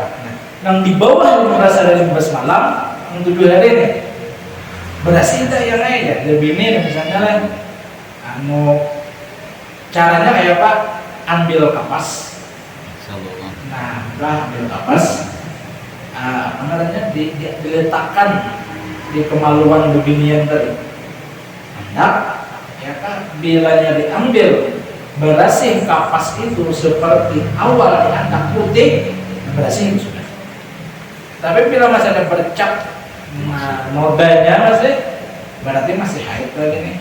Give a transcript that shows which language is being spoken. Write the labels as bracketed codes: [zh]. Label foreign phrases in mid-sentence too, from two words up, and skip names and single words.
[id] Nah, yang di bawah 15 hari 15 malam, yang 7 hari ini berhasil tak yang lain ya? Lebih ini misalnya lah, caranya kayak apa? Ambil kapas. Nah, ambil kapas, apa namanya? Diletakkan di kemaluan beginian tadi. Hendak ya kan, bilanya diambil berasih kapas itu seperti awal diangkat putih, berasih itu sudah. Tapi bila masih ada bercak nodanya berarti masih haid lagi nih.